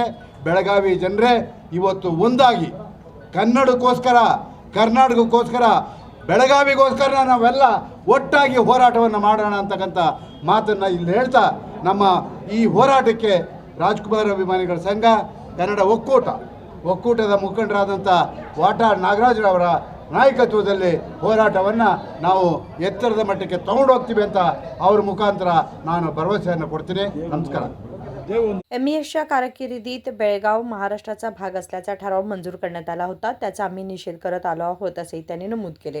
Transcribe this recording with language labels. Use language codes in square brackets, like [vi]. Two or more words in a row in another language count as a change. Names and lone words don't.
[kn] ಬೆಳಗಾವಿ ಜನರೇ ಇವತ್ತು ಒಂದಾಗಿ ಕನ್ನಡಕ್ಕೋಸ್ಕರ, ಕರ್ನಾಟಕಕ್ಕೋಸ್ಕರ, ಬೆಳಗಾವಿಗೋಸ್ಕರ ನಾವೆಲ್ಲ ಒಟ್ಟಾಗಿ ಹೋರಾಟವನ್ನು ಮಾಡೋಣ ಅಂತಕ್ಕಂಥ ಮಾತನ್ನು ಇಲ್ಲಿ ಹೇಳ್ತಾ, ನಮ್ಮ ಈ ಹೋರಾಟಕ್ಕೆ ರಾಜ್ಕುಮಾರ್ ಅಭಿಮಾನಿಗಳ ಸಂಘ, ಕನ್ನಡ ಒಕ್ಕೂಟದ ಮುಖಂಡರಾದಂಥ ವಾಟಾಳ್ ನಾಗರಾಜ್ರವರ ನಾಯಕತ್ವದಲ್ಲಿ ಹೋರಾಟವನ್ನು ನಾವು ಎತ್ತರದ ಮಟ್ಟಕ್ಕೆ ತಗೊಂಡು ಹೋಗ್ತೀವಿ ಅಂತ ಅವ್ರ ಮುಖಾಂತರ ನಾನು ಭರವಸೆಯನ್ನು ಕೊಡ್ತೀನಿ. [mr] नमस्कार. MESच्या कारकिर्दीत बेळगाव महाराष्ट्राचा भाग असल्याचा ठराव मंजूर करण्यात आला होता. त्याचा आम्ही निषेध करत आलो आहोत असेही त्यांनी नमूद केले.